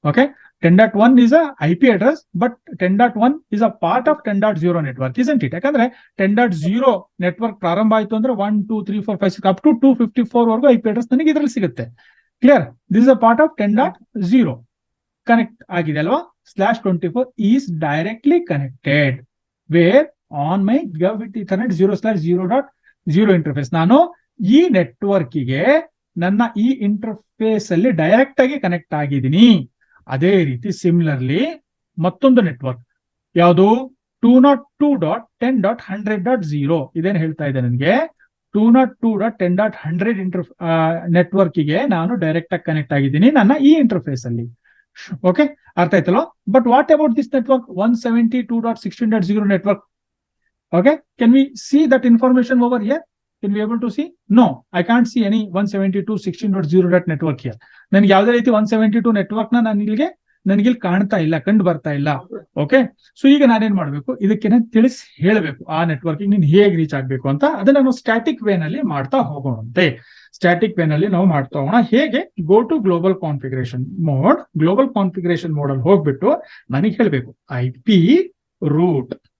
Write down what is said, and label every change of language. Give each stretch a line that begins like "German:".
English: ಓಕೆ, 10.1 is a IP address, but 10.1 is a part of 10.0 network, isn't it?
Kannada: ಯಾಕಂದ್ರೆ 10.0 network ಪ್ರಾರಂಭ ಆಯ್ತು ಅಂದ್ರೆ 1 2 3 4 5 6 up to 254 ವರೆಗೂ IP address ನನಗೆ ಇದರಲ್ಲಿ ಸಿಗುತ್ತೆ. Clear?
English: this is a part of 10.0 connect
Kannada: ಆಗಿದೆ ಅಲ್ವಾ.
English: /24 is directly connected where on my gigabit ethernet 0/0.0 interface.
Kannada: ನಾನು ಈ ನೆಟ್ವರ್ಕ್ ಗೆ ನನ್ನ ಈ ಇಂಟರ್ಫೇಸ್ ಅಲ್ಲಿ ಡೈರೆಕ್ಟ್ ಆಗಿ ಕನೆಕ್ಟ್ ಆಗಿದ್ದೀನಿ. ಅದೇ ರೀತಿ ಸಿಮಿಲರ್ಲಿ ಮತ್ತೊಂದು ನೆಟ್ವರ್ಕ್ ಯಾವುದು 202.10.100.0 ಇದೇನು ಹೇಳ್ತಾ ಇದೆ ನನಗೆ 202.10.100 ನೆಟ್ವರ್ಕ್ಗೆ ನಾನು ಡೈರೆಕ್ಟ್ ಆಗಿ ಕನೆಕ್ಟ್ ಆಗಿದ್ದೀನಿ ನನ್ನ ಈ ಇಂಟರ್ಫೇಸ್ ಅಲ್ಲಿ.
English: okay,
Kannada: ಅರ್ಥ ಆಯ್ತಲ್ಲ.
English: But what about this network 172.16.0 network? Okay, can we see that information over here? Can we able to see? No, I can't see any 172.16.0 network here.
Kannada: ನನಗೆ ಯಾವುದೇ ರೀತಿ 172 ನೆಟ್ವರ್ಕ್ ನನಗೆ ಕಾಣ್ತಾ ಇಲ್ಲ, ಕಂಡು ಬರ್ತಾ ಇಲ್ಲ. ಓಕೆ, ಸೊ ಈಗ ನಾನೇನ್ ಮಾಡ್ಬೇಕು, ಇದಕ್ಕೆ ನಾನು ತಿಳಿಸಿ ಹೇಳಬೇಕು ಆ ನೆಟ್ವರ್ಕ್ ನೀನು ಹೇಗೆ ರೀಚ್ ಆಗ್ಬೇಕು ಅಂತ. ಅದನ್ನ ನಾವು ಸ್ಟ್ಯಾಟಿಕ್ ವೇ ನಲ್ಲಿ ಮಾಡ್ತಾ ಹೋಗೋಣಂತೆ. ಸ್ಟ್ಯಾಟಿಕ್ ವೇ ನಲ್ಲಿ ನಾವು ಮಾಡ್ತಾ ಹೋಗೋಣ. ಹೇಗೆ?
English: Go to global configuration mode.
Kannada: Global configuration mode ಅಲ್ಲಿ ಹೋಗ್ಬಿಟ್ಟು ನನಗೆ ಹೇಳಬೇಕು IP ರೂಟ್.